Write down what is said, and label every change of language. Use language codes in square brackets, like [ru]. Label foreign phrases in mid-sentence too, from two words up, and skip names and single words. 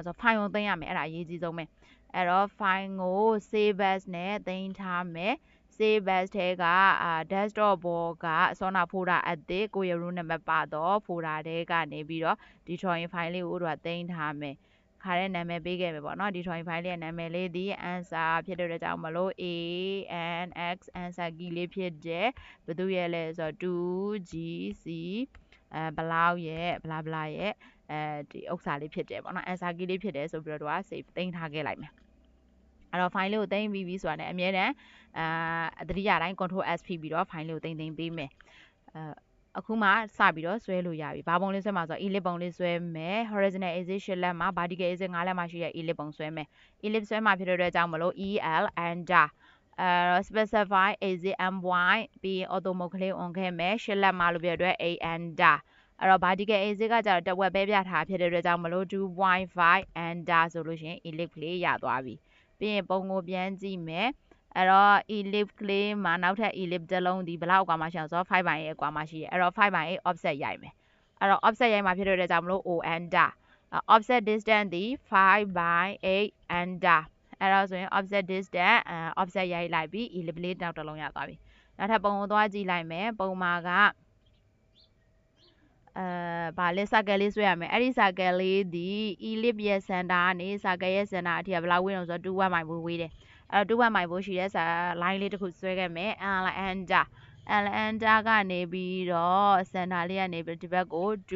[my] ဆိုတော့ file ကိုသိမ်းရမယ်အဲ့ဒါအရေးကြီးဆုံးပဲအဲ့တော့ file ကို [en] save as [my] နဲ့သိမ်းထားမယ် [en] save as [my] ထဲကdesktop ပေါ်ကအစောနာ folder အသစ်ကိုယ့်ရဲ့ [en] root number [my] ပါတော့ folder ထဲကနေပြီးတော့ဒီ [en] drawing file [my] လေးကိုတို့ကသိမ်းထားမယ်ခါတဲ့နာမည်ပေးခဲ့မယ်ပေါ့နော်ဒီ [en] drawing file [my] လေးရဲ့နာမည်လေးဒီ answer ဖြစ်တဲ့ကြောင့်မလို့ ANX [en] answer key [my] လေးဖြစ်တယ်ဘယ်သူရဲ့လဲဆိုတော့ 2GC ဘလောက်ရဲ့ဘလာဘလာရဲ့ဒီဥစ္စာလေးဖြစ်တယ်ပေါ့နော် [en] answer key [my] လေးဖြစ်တယ်ဆိုပြီးတော့ save သိမ်းထားခဲ့လိုက်မယ်အဲ့တော့ file လေးကိုသိမ်းပြီးပြီဆိုတာနဲ့အမြဲတမ်းသတိရတိုင်း [en] control S [my] ဖိပြီးတော့ file လေးကိုသိမ်းပေးမယ်အခုမှစပြီးတော့ဆွဲလို့ရပြီဘာပုံလေးဆွဲမှာဆိုတော့ ellipse ပုံလေးဆွဲမယ် [en] horizontal axis [my] 8 လက်မှာ [en] vertical axis [my] 5 လက်မှာရှိတဲ့ ellipse ပုံဆွဲမယ် ellipse ဆွဲမှာဖြစ်တဲ့အတွက်ကြောင့်မ လို့ [en] EL enter specify axis M point [my] ပြီး [en] auto mode [my] ကလေး on ခဲ့မယ်8 လက်မှာလို့ပြတဲ့အတွက် [en] A enter [my] အဲ့တော့ [en] vertical axis [my] ကကြတော့တ ဝက်ပဲပြထားဖြစ်တဲ့အတွက်ကြောင့်မလို့ 2.5 enter ဆိုလို့ရှိရင် ellipse ကလေးရသွားပြီပြီးရင်ပုံကိုပြန်ကြည့်မယ်အဲ့တော့ ellipse ကလေးမှာနောက်ထပ် ellipse တစ်လုံးဒီဘလောက်အကွာမှာရှိအောင်ဆိုတော့ 5/8 အကွာမှာရှိတယ်အဲ့တော့ 5/8 offset ရိုက်မယ်အဲ့တော့ offset ရိုက်မှာဖြစ်တဲ့အတွက်ကြောင့်မလို့ [en] O enter offset distance [my] ဒီ 5/8 enter အဲ့တော့ဆိုရင် [en] offset distance offset [my] ရိုက်လိုက်ပြီး ellipse လေးနောက်တစ်လုံးရသွားပြီနောက်ထပ်ပုံကိုသွားကြည့်လိုက်မယ်ပုံမှာက ဗာလဲ circle လေးဆွဲရမယ်အဲ့ဒီ circle လေးဒီ ellipse ရဲ့ center ကနေ circle ရဲ့ center အထိကဘယ်လောက်ဝေးအောင်ဆိုတော့ 2 မိုင်ဝေးတယ်အဲ့တော့2မိုင်ရှိတဲ့ line လေးတစ်ခုဆွဲခဲ့မယ် enter ကနေပြီးတော့ center လေးကနေပြီးဒီဘက်ကို